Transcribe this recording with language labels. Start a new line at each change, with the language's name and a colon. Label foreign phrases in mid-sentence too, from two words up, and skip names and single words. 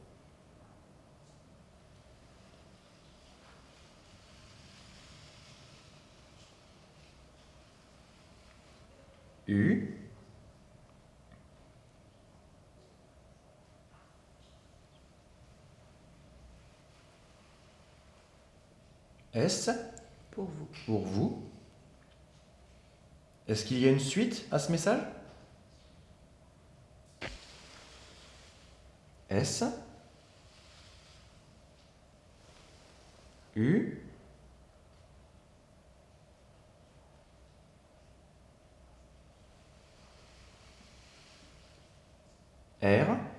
French: U. S. Pour vous. Pour vous. Est-ce qu'il y a une suite à ce message? S. U. R.